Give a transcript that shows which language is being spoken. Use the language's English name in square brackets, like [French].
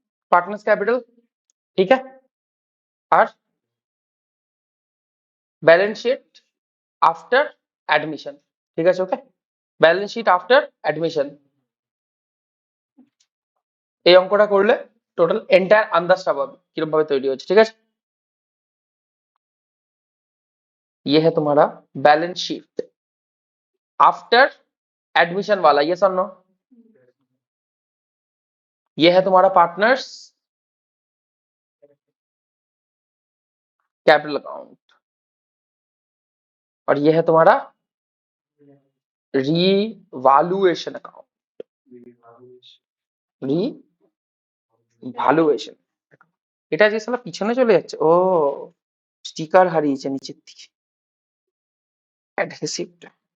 [Hindi] Partners capital, ठीक है, और बैलेंस शीट आफ्टर एडमिशन, [Bangla] ঠিক আছে, ওকে, ব্যালেন্স শিট আফটার অ্যাডমিশন, এই অঙ্কটা করলে টোটাল এন্টায়ার আন্দাজটা পাবে কিরকম ভাবে তৈরি হচ্ছে, ঠিক আছে। [Hindi] ये है तुम्हारा बैलेंस शीट आफ्टर एडमिशन वाला, ये और नो। ये है तुम्हारा पार्टनर्स कैपिटल अकाउंट, और ये है तुम्हारा [Bangla] রিভ্যালুয়েশন অ্যাকাউন্ট, রিভ্যালুয়েশন। এটা যে সালা পিছনে চলে যাচ্ছে, ও স্টিকার হারিয়েছে নিচের দিকে, অ্যাডহেসিভটা।